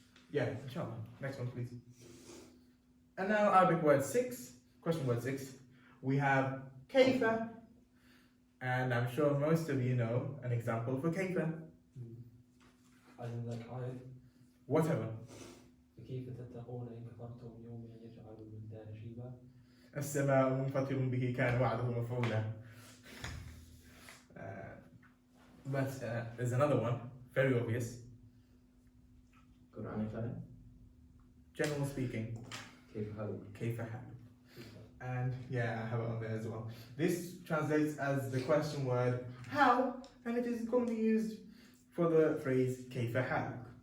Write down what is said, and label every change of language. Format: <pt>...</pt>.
<en>Yeah, inshallah. Next one, please. And now Arabic word 6, question word 6. We have kayfa, and I'm sure most of you know an example for kayfa. As in like Whatever.</en> <ar>كيف تتقون إن كفرتم يوم يجعل الولدان شيبا. السماء منفطر به كان وعده مفعولا.</ar> <en>But there's another one, very obvious. Quranic ayah. General speaking,</en> <ar>كيف حالك? كيف حالك?</ar> <en>And yeah, I have it on there as well. This translates as the question word how, and it is commonly used for the phrase</en> <ar>كيف حالك.</ar>